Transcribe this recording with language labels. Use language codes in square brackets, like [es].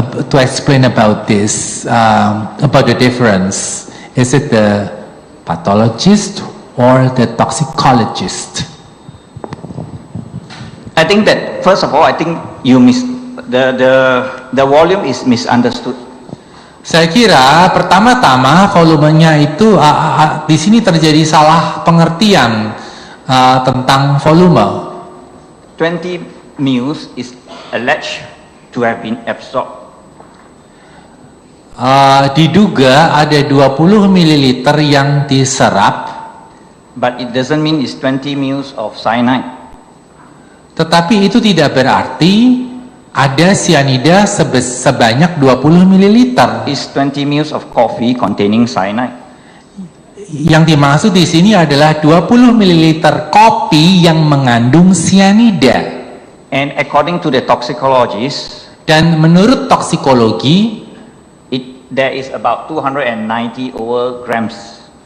[en] To explain about this, about the difference? Is it the pathologist or the toxicologist? I think that first of all, I think you the volume is misunderstood. [id] Saya kira pertama-tama volumenya itu di sini terjadi salah pengertian tentang volume. [en] 20 mils is alleged to have been absorbed. [id] Diduga ada 20 ml yang diserap, [en] But it doesn't mean it's 20 mils of cyanide. [id] tetapi itu tidak berarti ada sianida sebanyak 20 ml. [en] It's 20 mils of coffee containing cyanide. [id] Yang dimaksud di sini adalah 20 ml kopi yang mengandung sianida. [en] And according to the toxicologist, [id] Dan menurut toksikologi, [en] there is about 290 over grams.